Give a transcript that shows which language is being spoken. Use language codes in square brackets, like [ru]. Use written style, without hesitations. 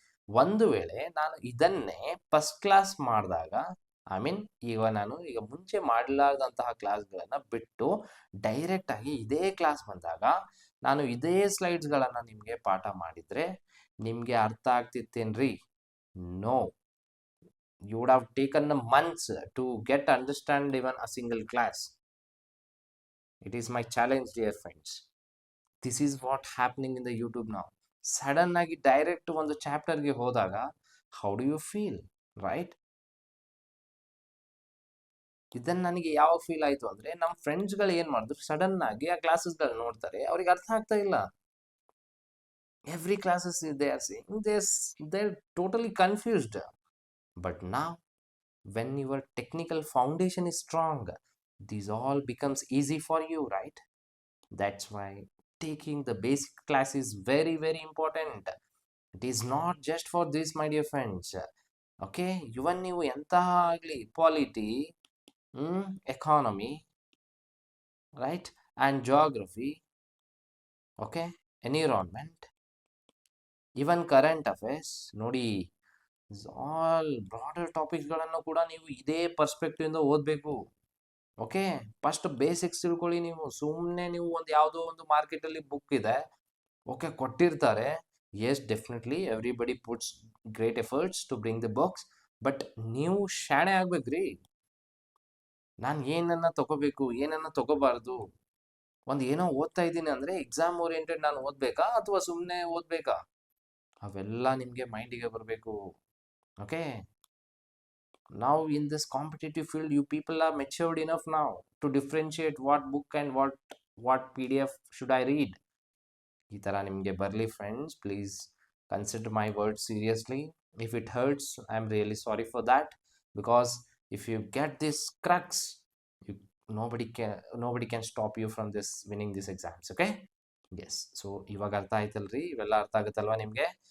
[kn] ಒಂದು ವೇಳೆ ನಾನು ಇದನ್ನೇ ಫಸ್ಟ್ ಕ್ಲಾಸ್ ಮಾಡಿದಾಗ, ಐ ಮೀನ್ ಈಗ ಮುಂಚೆ ಮಾಡಲಾರ್ದಂತಹ ಕ್ಲಾಸ್ಗಳನ್ನ ಬಿಟ್ಟು ಡೈರೆಕ್ಟ್ ಆಗಿ ಇದೇ ಕ್ಲಾಸ್ ಬಂದಾಗ ನಾನು ಇದೇ ಸ್ಲೈಡ್ಸ್ಗಳನ್ನ ನಿಮಗೆ ಪಾಠ ಮಾಡಿದ್ರೆ ನಿಮಗೆ ಅರ್ಥ ಆಗ್ತಿತ್ತೇನ್ರಿ? [en] No. You would have taken months to get understand even a single class. It is my challenge, dear friends. This is what happening in the YouTube now. [kn] Sudden ಆಗಿ ಡೈರೆಕ್ಟ್ ಒಂದು ಚಾಪ್ಟರ್ಗೆ ಹೋದಾಗ [en] How do you feel right? [kn] ಇದನ್ನ ನನಗೆ ಯಾವಾಗ feel ಆಯ್ತು ಅಂದ್ರೆ, ನಮ್ಮ ಫ್ರೆಂಡ್ಸ್ಗಳು ಏನ್ ಮಾಡಿದ್ರು, ಸಡನ್ ಆಗಿ ಆ ಕ್ಲಾಸಸ್ಗಳು ನೋಡ್ತಾರೆ, ಅವ್ರಿಗೆ ಅರ್ಥ ಆಗ್ತಾ ಇಲ್ಲ. [en] Every classes they are saying they're totally confused. But now when your technical foundation is strong, these all becomes easy for you, right? That's why taking the basic class is very very important. It is not just for this, my dear friends. [kn] Okay, even ನೀವು ಎಂತಹ ಆಗಲಿ, polity, economy right, and geography, okay, environment, even current affairs ನೋಡಿ, all broader ಟಾಪಿಕ್ಸ್ಗಳನ್ನು ಕೂಡ ನೀವು ಇದೇ perspective ಇಂದ ಓದಬೇಕು. Okay, first basics ತಿಳ್ಕೊಳ್ಳಿ. ನೀವು ಸುಮ್ಮನೆ ನೀವು ಒಂದು ಯಾವುದೋ ಒಂದು ಮಾರ್ಕೆಟಲ್ಲಿ ಬುಕ್ ಇದೆ, ಓಕೆ, ಕೊಟ್ಟಿರ್ತಾರೆ. [en] yes, definitely everybody puts great efforts to bring the books, but [kn] ನೀವು ಶಾಣೆ ಆಗ್ಬೇಕ್ರಿ. ನಾನು ಏನನ್ನ ತಗೋಬೇಕು, ಏನನ್ನ ತಗೋಬಾರ್ದು, ಒಂದು ಏನೋ ಓದ್ತಾ ಇದ್ದೀನಿ ಅಂದ್ರೆ ಎಕ್ಸಾಮ್ ಓರಿಯೆಂಟೆಡ್ ನಾನು ಓದ್ಬೇಕಾ ಅಥವಾ ಸುಮ್ಮನೆ ಓದ್ಬೇಕಾ, ಅವೆಲ್ಲ ನಿಮಗೆ ಮೈಂಡಿಗೆ ಬರಬೇಕು. [en] Okay, now in this competitive field you people are matured enough now to differentiate what book and what PDF should I read. [kn] ಈ ತರ ನಿಮಗೆ ಬರಲಿ friends. [en] Please consider my word seriously. If it hurts, I am really sorry for that, because if you get this crux, nobody can stop you from this winning these exams. [kn] Okay, S. So ಇವಾಗ ಅರ್ಥ ಆಯ್ತಲ್ರಿ? ಇವೆಲ್ಲ ಅರ್ಥ ಆಗುತ್ತಲ್ವಾ ನಿಮಗೆ?